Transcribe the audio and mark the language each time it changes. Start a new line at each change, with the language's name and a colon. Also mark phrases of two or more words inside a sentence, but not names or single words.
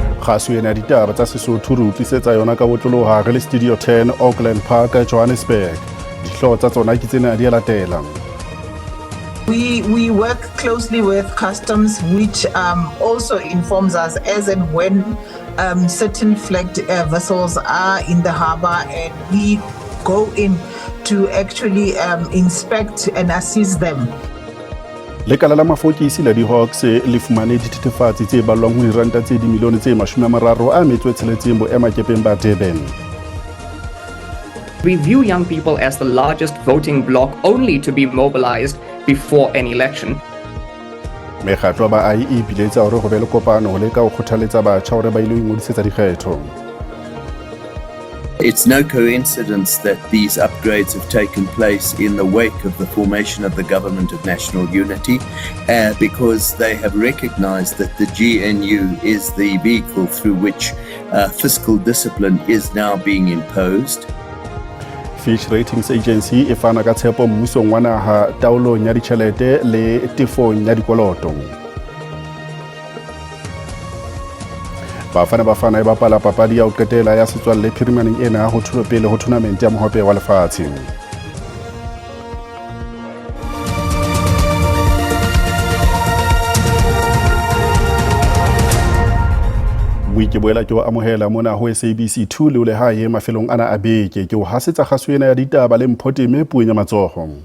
Southern Sotho: kgaso ena ditaba tsa Sesotho re utlwisetsa yona ka botloloha re le Studio 10 Auckland Park Johannesburg dihloho tsa tsona ke tsena di latela.
English: We work closely with customs, which also informs us as and when certain flagged vessels are in the harbour, and we go in to actually inspect and assist them.
Southern Sotho: Lekala la mafokisi la di-Hawks le fumane dithethefatsi tse ballwang ho diranta tse dimilione tse 36 boemakepeng ba Durban.
English: We view young people as the largest voting bloc, only to be mobilized before an election.
Southern Sotho: Mekgatlo ba ai e biletsa hore ho be le kopano ho leka ho kgothaletsa batjha hore ba ile ho ingodisetsa dikgetho.
English: It's no coincidence that these upgrades have taken place in the wake of the formation of the Government of National Unity, because they have recognized that the GNU is the vehicle through which fiscal discipline is now being imposed.
Southern Sotho: Fitch Ratings Agency e fana ka tshepo mmusong wa naha taolong ya ditjhelete le tefong ya dikoloto. Bafana e bapala papadi ya ho qetela ya setswalle phirimaneng ena ho thulo pele ho tournament ya mohope wa lefatshe. Ke boela ke wa amohela mona ho SABC 2 le le hae mafelong ana a beke ke o hasetsa kgaso ena ya ditaba le mphote me puong ya matsoho.